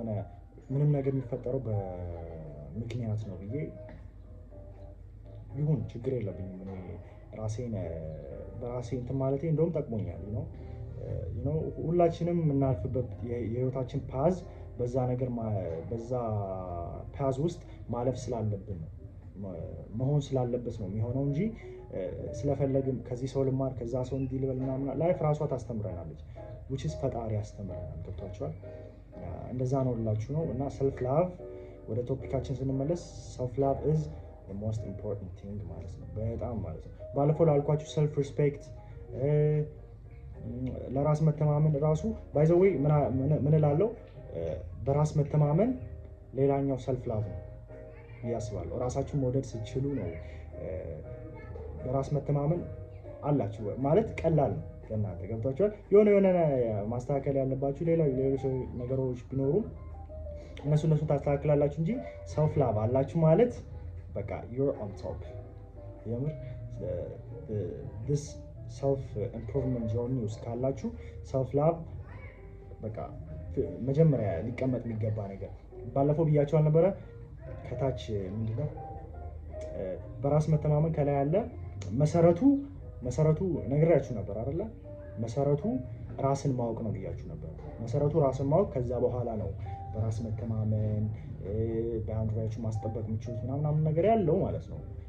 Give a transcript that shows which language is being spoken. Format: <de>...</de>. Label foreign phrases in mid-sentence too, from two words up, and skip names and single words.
<am>የሆነ ምንም ነገር የሚፈጠረው በምክንያት ነው ብዬ ይሁን ችግር የለብኝም። እኔ ራሴን በራሴ እንትን ማለቴ እንደውም ጠቅሞኛል ነው። ሁላችንም የምናልፍበት የህይወታችን ፓዝ በዛ ነገር በዛ ፓዝ ውስጥ ማለፍ ስላለብን ነው መሆን ስላለበት ነው የሚሆነው እንጂ ስለፈለግን ከዚህ ሰው ልማር ከዛ ሰው እንዲህ ልበል ምናምን ላይፍ ራሷ ታስተምረናለች።</am> <en>which is</en> <am>ፈጣሪ ያስተምረናል። ገብቷችኋል? እንደዛ ነው ልላችሁ ነው። እና</am> <en>self love</en> <am>ወደ ቶፒካችን ስንመለስ</am> <en>self love is the most important thing</en> <am>ማለት ነው። በጣም ማለት ነው። ባለፈው ላልኳችሁ</am> <en>self respect</en> <am>ለራስ መተማመን ራሱ</am> <en>by the way</en> <am>ምን እላለሁ በራስ መተማመን ሌላኛው</am> <en>self love</en> <am>ነው ያስባለሁ። ራሳችሁን መውደድ ስትችሉ ነው በራስ መተማመን አላችሁ ማለት ቀላል ነው ለእናንተ። ገብቷችኋል? የሆነ ማስተካከል ያለባችሁ ሌሎች ነገሮች ቢኖሩም እነሱ ታስተካክላላችሁ እንጂ</am> <en>self love</en> <am>አላችሁ ማለት በቃ</am> <en>you're on top።</en> <am>የምር</am> <en>this self improvement journey</en> <am>ውስጥ ካላችሁ</am> <en>self love</en> <am>በቃ መጀመሪያ ሊቀመጥ የሚገባ ነገር። ባለፈው ብያቸው አልነበረ? ከታች ምንድነው በራስ መተማመን ከላይ ያለ መሰረቱ ነግሬያችሁ ነበር አይደለ? መሰረቱ ራስን ማወቅ ነው ብያችሁ ነበር። መሰረቱ ራስን ማወቅ፣ ከዛ በኋላ ነው በራስ መተማመን ባውንደሪያችሁ ማስጠበቅ የምትችሉት ምናምን ነገር ያለው ማለት ነው።</am>